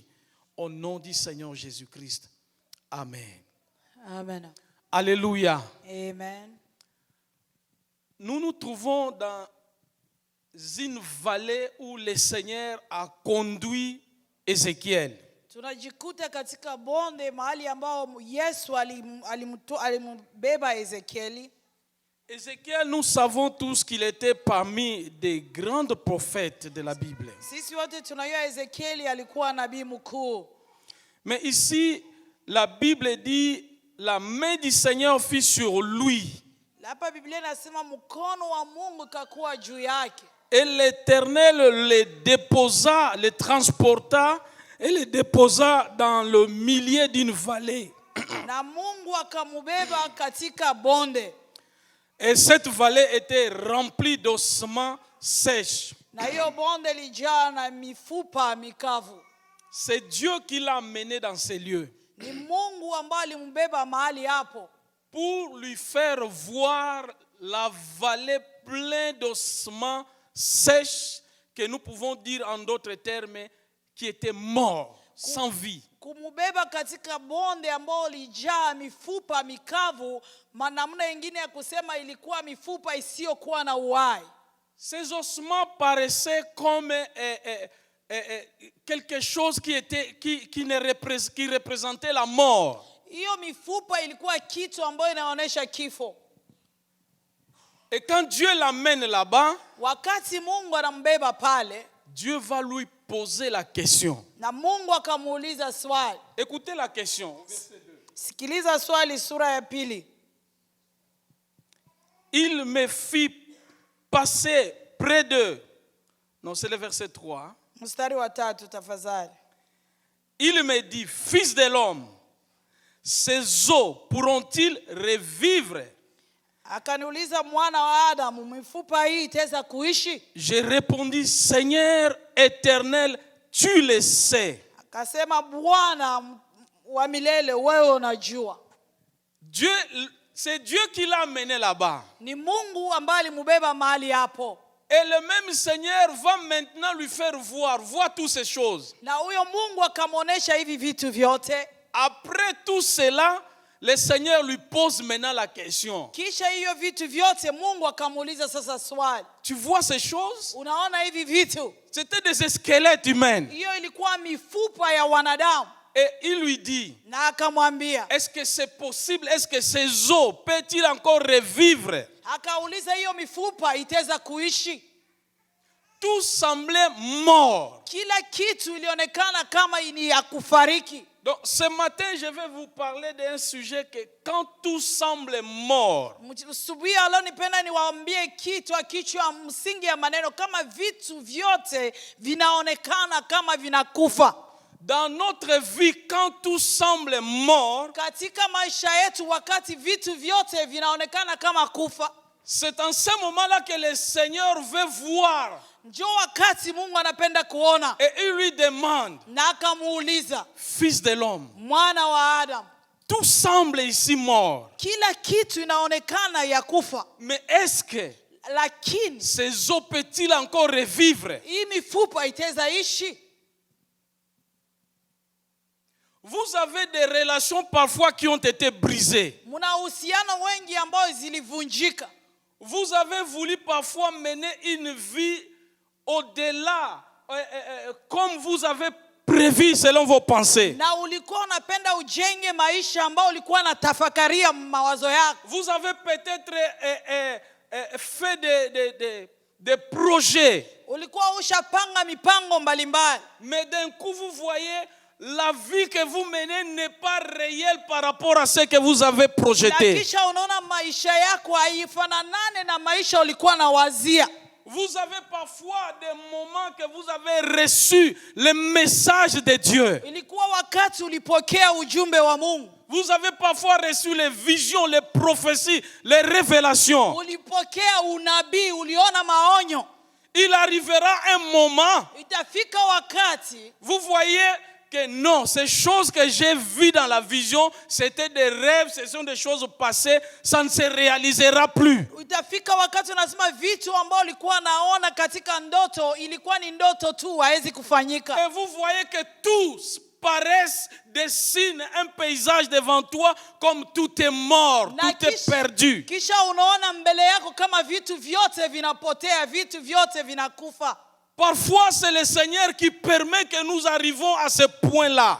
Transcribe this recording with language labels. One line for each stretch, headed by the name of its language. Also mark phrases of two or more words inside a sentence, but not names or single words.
French: Au nom du Seigneur Jésus-Christ. Amen. Amen. Alléluia. Amen. Nous nous trouvons dans une vallée où le Seigneur a conduit Ézéchiel.
Swahili: Tunajikuta katika bonde mahali ambao Yesu alimbeba Ezekieli.
French: Ézéchiel, nous savons tous qu'il était parmi des grands prophètes de la Bible.
Swahili: Sisi wote tunajua Ezekieli alikuwa nabii mkuu.
French: Mais ici, la Bible dit, la main du Seigneur fut sur lui.
Swahili: Hapa Biblia inasema mkono wa Mungu kakuwa juu yake.
French: Et l'Éternel le déposa, le transporta et le déposa dans le milieu d'une vallée.
Swahili: Na Mungu akamubeba katika bonde.
French: Et cette vallée était remplie d'ossements sèches.
Swahili: Na hiyo bonde lijaa na mifupa mikavu.
French: C'est Dieu qui l'a mené dans ces lieux.
Swahili: Ni Mungu ambaye alimbeba mahali hapo.
French: Pour lui faire voir la vallée pleine d'ossements sèches, que nous pouvons dire en d'autres termes, qui étaient morts, sans vie.
Swahili: Kumubeba katika bonde ambao lijaa mifupa mikavu, manamna nyingine ya kusema ilikuwa mifupa isiyokuwa na uhai.
French: Ces ossements paraissaient comme quelque chose qui représentait la mort.
Swahili: Hiyo mifupa ilikuwa kitu ambayo inaonyesha kifo.
French: Et quand Dieu l'amène là-bas,
Swahili: wakati Mungu anambeba pale,
French: Dieu va lui poser la question.
Swahili: Na Mungu akamuuliza swali.
French: Écoutez la question.
Swahili: Sikiliza swali, sura ya 2.
French: Il me fit passer près d'eux. Non, c'est le verset 3.
Swahili: Mstari wa 3 tafadhali.
French: Il me dit, fils de l'homme, ces os pourront-ils revivre?
Swahili: Akaniuliza, mwana wa Adamu, mifupa hii itaweza kuishi?
French: Je répondis, Seigneur éternel, tu le sais.
Swahili: Akasema Bwana wa milele, wewe unajua.
French: Dieu, c'est Dieu qui l'a amené là-bas.
Swahili: Ni Mungu ambaye alimubeba mahali hapo.
French: Et le même Seigneur va maintenant lui faire voir toutes ces choses.
Swahili: Na huyo Mungu akamuonesha hivi vitu vyote.
French: Après tout cela, le Seigneur lui pose maintenant la question.
Swahili: Kisha hiyo vitu vyote Mungu akamuuliza sasa swali.
French: Tu vois ces choses?
Swahili: Unaona hivi vitu?
French: C'était des squelettes humains.
Swahili: Hiyo ilikuwa mifupa ya wanadamu.
French: Et il lui dit,
Swahili: Na akamwambia,
French: est-ce que c'est possible? Est-ce que ces os peuvent-ils encore revivre?
Swahili: akauliza hiyo mifupa itaweza kuishi?
French: Tout semblait mort.
Swahili: Kila kitu ilionekana kama ni ya kufariki.
French: Donc ce matin, je vais vous parler d'un sujet que quand tout semble mort,
Swahili: Asubuhi leo nipenda niwaambie kichwa msingi ya maneno kama vitu vyote vinaonekana kama vinakufa.
French: dans notre vie, quand tout semble mort,
Swahili: Katika maisha yetu wakati vitu vyote vinaonekana kama kufa,
French: c'est en ce moment-là que le Seigneur veut voir.
Swahili: njoo wakati Mungu anapenda kuona.
French: Et il lui demande,
Swahili: Na akamuuliza,
French: Fils de l'homme,
Swahili: mwana wa Adam,
French: tout semble ici mort.
Swahili: kila kitu inaonekana ya kufa,
French: Mais est-ce que
Swahili: lakini
French: ces os peuvent-ils encore revivre?
Swahili: hii mifupa itaweza ishi?
French: Vous avez des relations parfois qui ont été brisées.
Swahili: Muna uhusiano wengi ambao zilivunjika.
French: Vous avez voulu parfois mener une vie au-delà, comme vous avez prévu selon vos pensées.
Swahili: Na ulikuwa unapenda ujenge maisha ambao ulikuwa unatafakaria mawazo yako.
French: Vous avez peut-être fait des projets.
Swahili: Ulikuwa ushapanga mipango mbalimbali.
French: Mais d'un coup, vous voyez, la vie que vous menez n'est pas réelle par rapport à ce que vous avez
Swahili: Na
French: projeté.
Swahili: kisha unaona maisha yako haifananane na maisha ulikuwa na wazia.
French: Vous avez parfois des moments que vous avez reçu le message de Dieu.
Swahili: Ilikuwa wakati ulipokea ujumbe wa Mungu.
French: Vous avez parfois reçu les visions, les prophéties, les révélations.
Swahili: Ulipokea unabii, uliona maonyo.
French: Il arrivera un moment,
Swahili: Itafika wakati
French: vous voyez que non, ces choses que j'ai vues dans la vision, c'était des rêves, ce sont des choses passées, ça ne se réalisera plus.
Swahili: Itafika wakati unasema vitu ambao ulikuwa naona katika ndoto ilikuwa ni ndoto tu, haiwezi kufanyika.
French: Et vous voyez que tout paraissent, dessine un paysage devant toi comme tout est mort,
Swahili: Na
French: tout est perdu.
Swahili: Kisha unaona mbele yako kama vitu vyote vinapotea, vitu vyote vinakufa.
French: Parfois, c'est le Seigneur qui permet que nous arrivons à ce point-là.